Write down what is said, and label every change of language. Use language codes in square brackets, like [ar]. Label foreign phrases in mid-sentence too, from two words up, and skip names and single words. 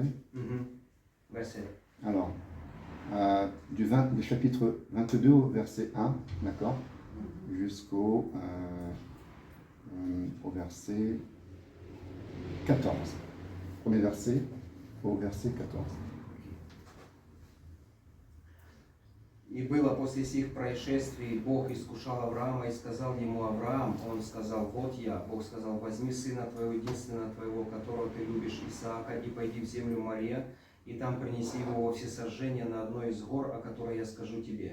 [fr] Verset. Alors, du chapitre 22 au verset 1, d'accord, jusqu'au au verset 14. Premier verset au verset 14. [ru] И было после сих происшествий, Бог искушал Авраама и сказал ему: Авраам, он сказал: вот я. Бог сказал: возьми сына твоего, единственного твоего, которого ты любишь, Исаака, и пойди в землю Мория, и там принеси его во всесожжение на одной из гор, о которой я скажу тебе.